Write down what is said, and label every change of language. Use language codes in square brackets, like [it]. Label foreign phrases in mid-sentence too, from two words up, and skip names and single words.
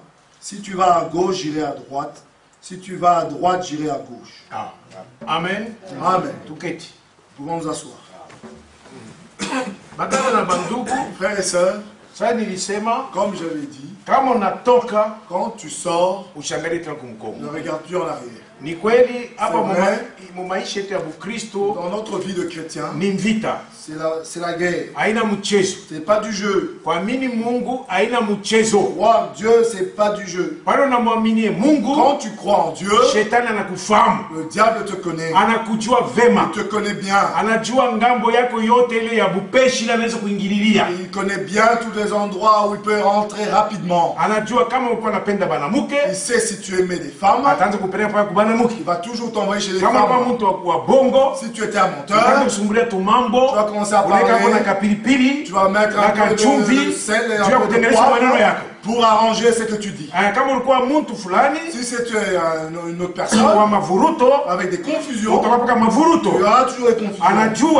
[fr] Si tu vas à gauche, j'irai à droite. Si tu vas à droite, j'irai à gauche. Amen. Amen. Pouvons nous asseoir. Frères et sœurs, comme je l'ai dit, quand tu sors, ne regarde plus en arrière. [sw] Ni kweli hapa maisha yetu ya Bukristo, [fr] dans notre vie de chrétien, [sw] ni vita, [fr] c'est la guerre. [sw] Haina mchezo. [fr] C'est pas du jeu. [sw] Kuamini Mungu haina mchezo. [fr] Croire Dieu, c'est pas du jeu. [sw] Pale unamwamini Mungu, [fr] quand tu crois en Dieu, [sw] shetani anakufahamu. [fr] Le diable te connaît. [sw] Anakujua vema. [fr] Il te connaît bien. [sw] Anajua ngambo yako yote ile ya bupeshi ile anaweza kuingililia. [fr] Il connaît bien tous les endroits où il peut rentrer rapidement. [sw] Anajua kama uko napenda banamuke. [fr] Il sait si tu aimais des femmes. [sw] Ataanza kupeleka kwa banamuke. [fr] Il va toujours t'envoyer chez les femmes. [sw] Kama mtu wa bongo, [fr] si tu étais un menteur, tu vas commencer à parler. Tu vas mettre un peu de sel et un peu de poivre pour arranger ce que tu dis. Si c'est une autre personne avec des confusions, il y aura toujours des confusions.